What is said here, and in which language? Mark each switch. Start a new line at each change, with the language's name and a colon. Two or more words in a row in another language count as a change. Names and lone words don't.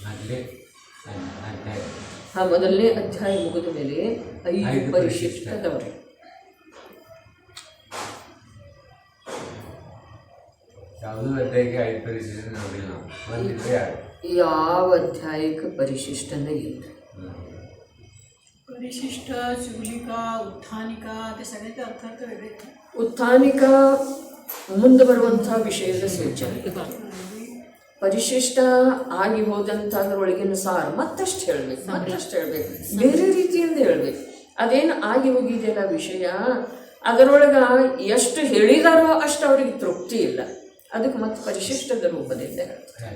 Kannada: ಹಾಂ, ಮೊದಲನೇ ಅಧ್ಯಾಯ ಮುಗಿದ ಮೇಲೆ 5 ಪರಿಶಿಷ್ಟ ಅದಾವ್ರಿ. ಯಾವ ಅಧ್ಯಾಯಕ್ಕೆ ಪರಿಶಿಷ್ಟನೇ ಇಲ್ಲ.
Marathi: परिशिष्ट, चुगलिका, उत्थानिका ते सगळ्याचे अर्थ वेगळे.
Kannada: उत्थानिका ಮುಂದೆ ಬರುವಂಥ ವಿಷಯದ ಸೂಚನೆ. ಪರಿಶಿಷ್ಟ ಆಗಿ ಹೋದಂಥದ್ರೊಳಗಿನ ಸಾರ ಮತ್ತಷ್ಟು ಹೇಳಬೇಕು, ಬೇರೆ ರೀತಿಯಿಂದ ಹೇಳಬೇಕು. ಅದೇನು ಆಗಿ ಹೋಗಿದೆಯಲ್ಲ ವಿಷಯ, ಅದರೊಳಗೆ ಎಷ್ಟು ಹೇಳಿದಾರೋ ಅಷ್ಟು ಅವರಿಗೆ ತೃಪ್ತಿ ಇಲ್ಲ, ಅದಕ್ಕೆ ಮತ್ತೆ ಪರಿಶಿಷ್ಟದ ರೂಪದಿಂದ ಹೇಳ್ತಾರೆ.